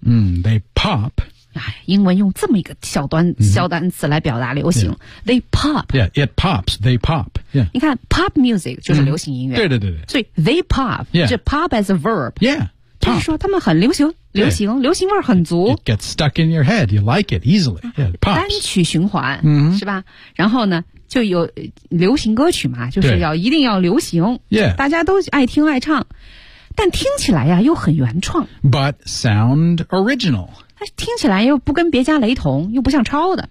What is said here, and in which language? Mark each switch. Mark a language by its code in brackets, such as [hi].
[en] They pop. [zh] 英文用这么一个小单词来表达流行。 [en] Yeah. They pop. Yeah, it pops, they pop. Yeah. [zh] 你看 pop music 就是流行音乐。对对对对。所以 [en] they pop, [zh] 这、 [en] pop as a verb. Yeah, pop. [zh] 就是说他们很流行流行、yeah. 流行味儿很足。 [en] It gets stuck in your head, you like it easily. Yeah, pops. [zh] 单曲循环、是吧然后呢就有流行歌曲嘛就是要一定要流行、 [en] yeah. [zh] 大家都爱听爱唱但听起来呀又很原创 [en] but sound original [zh] 听起来又不跟别家雷同又不像抄的